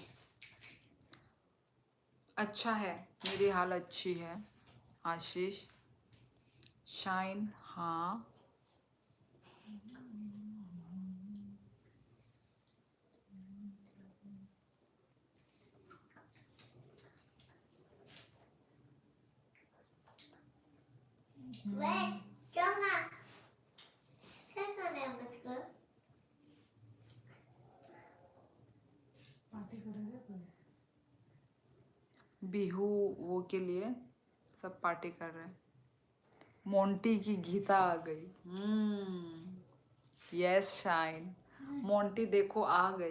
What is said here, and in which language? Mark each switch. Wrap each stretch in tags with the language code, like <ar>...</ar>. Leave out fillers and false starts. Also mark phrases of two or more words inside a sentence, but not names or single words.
<hi>अच्छा है, मेरी हाल अच्छी है आशीष। शाइन हाँ</hi> <ko>왜? 정아, 생각해 보자.</ko> <hi>पार्टी करेंगे कोई? बिहू वो के लिए सब पार्टी कर रहे हैं। मोंटी की गीता आ गई। यस शाइन मोंटी देखो आ गई।</hi>